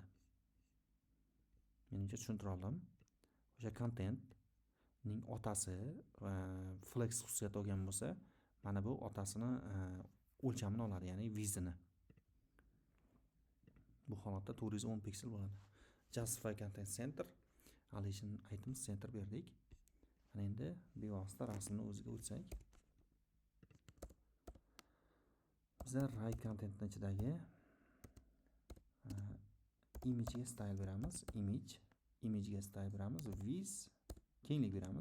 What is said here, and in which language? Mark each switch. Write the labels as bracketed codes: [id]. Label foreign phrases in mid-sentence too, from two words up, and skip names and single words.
[uz] Menimcha tushuntira oldim. O'sha contentning otasi flex xususiyat olgan bo'lsa, mana bu otasini o'lchamini oladi, ya'ni widthini. Bu holatda 210 piksel bo'ladi. [en] Justify content center, allocation items center berdik. [uz] Mana endi bevosita rasmni o'ziga o'tsak, bizlar [en] right contentning [uz] ichidagi image'ga style beramiz. Image'ga style beramiz. Width kenglik beramiz.